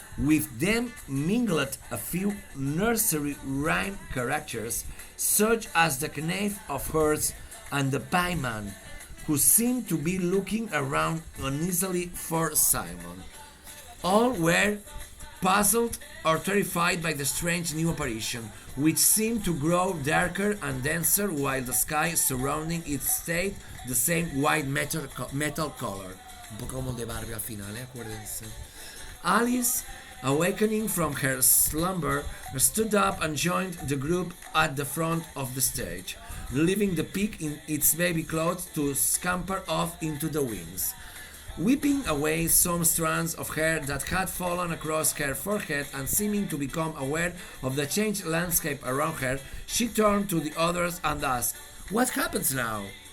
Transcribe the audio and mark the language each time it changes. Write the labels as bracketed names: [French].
[English] With them mingled a few nursery rhyme characters, such as the knave of hearts and the pieman, who seemed to be looking around uneasily for Simon. All were puzzled or terrified by the strange new apparition, which seemed to grow darker and denser while the sky surrounding it stayed the same white metal color. [Spanish] Un poco como de Barbie al final, acuérdense. [English] Alice, awakening from her slumber, stood up and joined the group at the front of the stage, leaving the pig in its baby clothes to scamper off into the wings. Whipping away some strands of hair that had fallen across her forehead and seeming to become aware of the changed landscape around her, she turned to the others and asked, "What happens now?"